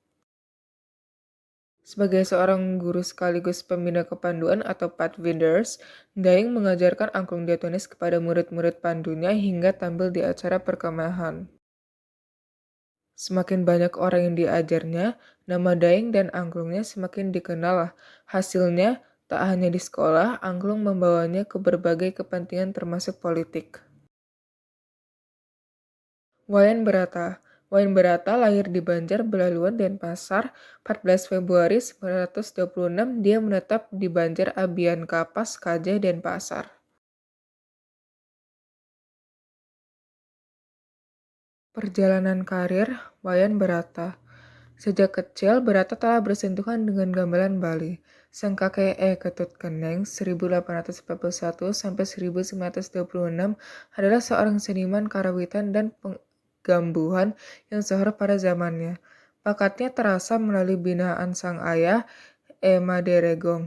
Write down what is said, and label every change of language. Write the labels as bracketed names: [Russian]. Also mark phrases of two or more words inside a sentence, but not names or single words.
[Indonesian] Sebagai seorang guru sekaligus pembina kepanduan atau pathfinders, Daeng mengajarkan angklung diatonis kepada murid-murid pandunya hingga tampil di acara perkemahan. Semakin banyak orang yang diajarnya, nama Daeng dan angklungnya semakin dikenal. Hasilnya, tak hanya di sekolah, angklung membawanya ke berbagai kepentingan termasuk politik. Wayan Berata. Wayan Berata lahir di Banjar, Belaluan, Denpasar, 14 Februari 1926. Dia menetap di Banjar Abian Kapas, Kajah, Denpasar. Perjalanan karir Wayan Berata. Sejak kecil, Berata telah bersentuhan dengan gamelan Bali. Sang kakek Ketut Keneng 1841 sampai 1926 adalah seorang seniman karawitan dan penggambuhan yang sohor pada zamannya. Bakatnya terasa melalui binaan sang ayah, Ema Deregong.